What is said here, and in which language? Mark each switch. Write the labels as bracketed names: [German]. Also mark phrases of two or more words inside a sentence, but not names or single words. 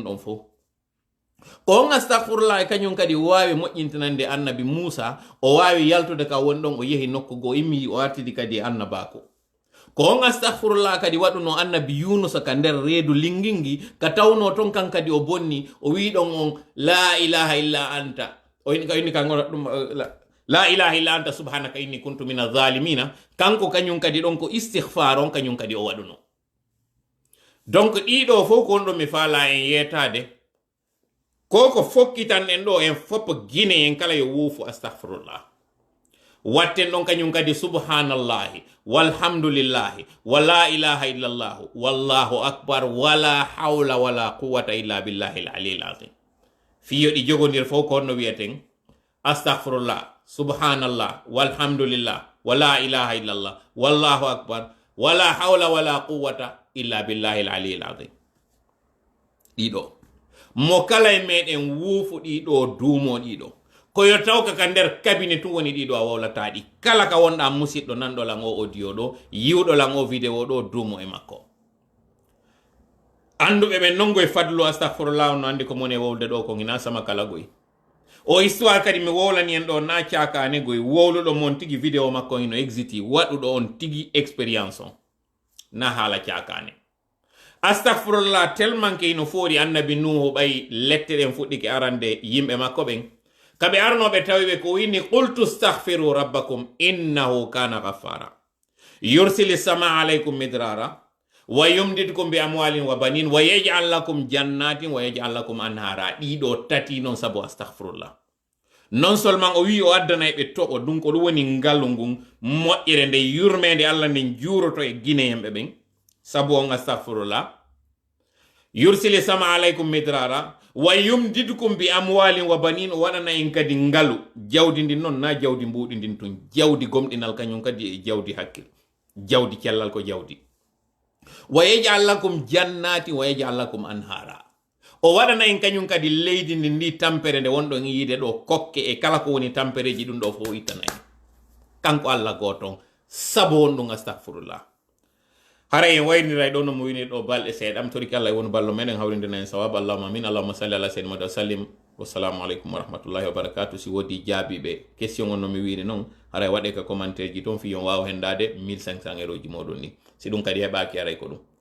[Fula] ɗon fo ko on astahfirullah e kañum kadi wawi moƴƴintinande annabi Musa o wawi yaltude ka woni ɗon o yehi nokku go immi o artidi kadi annabako ko on astahfirullah kadi waɗuno annabi Yunusa ka nder reedu lingingi ka tawno ton kan kadi o bonni o wi ɗon on [Arabic] لا إله إلا أنت [Fula] o inni ka ɗum [Arabic] لا إله إلا أنت سبحانك إني كنت من الظالمين [Fula] kanko kañum kadi ɗon ko istihfar on kañum kadi o waɗuno donc ɗiɗo fof ko on ɗo mi faala en yetade ko fokkitan en ɗo en foppo guine en kala yo wuufu astahfirullah watten ɗon kañum kadi [Arabic] سبحان الله والحمد لله ولا إله إلا الله والله أكبر ولا حول ولا قوة إلا بالله العلي العظيم [Fula] fiyo ɗi jogodir fof ko honno wiyeten [Arabic] أستغفر الله سبحان الله والحمد لله ولا إله إلا الله والله أكبر ولا حول ولا قوة إلا بالله العلي العظيم [Fula] ɗiɗo mo kala e meɗen wuufu ɗiɗo duumo ɗiɗo koyo tawka ka nder kabine tun woni ɗiɗo a wawlata ɗi kala ka wonɗa musidɗo nanɗolan o audio ɗo yiwɗolan o vidéo ɗo duumo e makko anduɓe ɓe nongo e fadlu astahfirullah no andi ko moni e wowlde ɗo ko hina sama kala goy o histoire kadi mi wowlani en ɗo na cakane goy wowluɗo mon tigi vidéo makko hino exiti waɗuɗo on tigi expérience on na haala cakane astahfirullah tellement ke ino foori annabi nuhu ɓay lette ɗen fuɗɗike arande yimɓe makko ɓen kaɓe arnoɓe tawiɓe ko winni qultu [Arabic] استغفروا ربكم إنه كان غفارا يرسل السماء عليكم مدرارا ويمددكم بأموال وبنين ويجعل لكم جنات ويجعل لكم أنهارا [Fula] ɗiɗo tati non sabu astahfirullah [French] non seulement [Fula] o wi o addanay ɓe toɓo ɗum ko ɗum woni ngalu ngun moƴƴere nde yurmede Allah nden juuroto e guineyemɓe ɓen sabu on astahfirullah [Arabic] يرسل السماء عليكم مدرارا ويمددكم بأموال وبنين [Fula] o waɗana en kadi ngalu jawdi ndin noon na jawdi mbuɗi ndin tun jawdi gomɗinal kañum kadi e jawdi hakkil jawdi cellal ko jawdi [Arabic] ويجعل لكم جنات ويجعل لكم أنهارا [Fula] o waɗana en kañum kadi leydi ndi ndi tampere nde wonɗon yiide ɗo kokke e kala ko woni tampereji ɗum ɗo fof ittana en kanko Allah goton sabu on ɗum astahfirullah hara en wayniray ɗo no mo wini ɗo balɗe seeɗam toriki Allah e woni ballo meɗen hawrindena en sawab [Arabic] اللهم آمين اللهم صل على سيدنا محمد وسلم والسلام عليكم ورحمة الله وبركاته [Fula] si wodi jaabiɓe question on no mi wiri noon hara waɗe ka commentaire ji toon fi yon wawa hendade 1500 € ji moɗon ni si ɗum kadi heɓaki aray ko ɗum